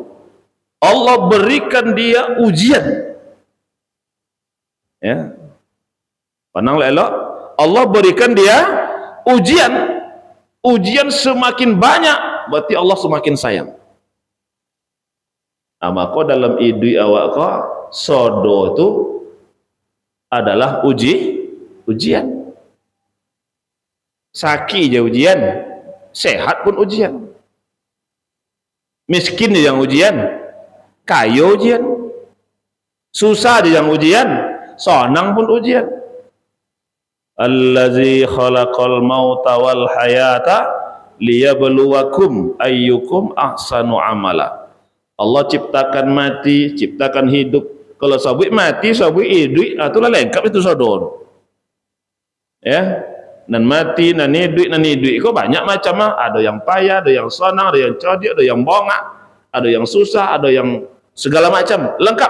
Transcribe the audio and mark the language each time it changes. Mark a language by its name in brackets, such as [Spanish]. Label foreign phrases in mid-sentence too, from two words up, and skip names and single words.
[Indonesian] Allah berikan dia ujian. Ya. Pandang elok, Allah berikan dia ujian. Ujian semakin banyak, berarti Allah semakin sayang. [Minangkabau] Maka dalam idui awak ko sodo itu adalah ujian. [Indonesian] Sakit je ujian, sehat pun ujian. Miskin je yang ujian, kaya ujian, susah je yang ujian, senang pun ujian. [Arabic] الذي خلق الموت والحياة ليبلوكم أيكم أحسن عملا. [Minangkabau] Allah ciptakan mati, ciptakan hidup. Kalau sabui mati, sabui hidup, itulah lengkap itu saudara. Ya, nan mati, nan hidup kok banyak macam ah. [Indonesian] Ada yang payah, ada yang senang, ada yang cerdik, ada yang bongak, ada yang susah, ada yang segala macam, lengkap.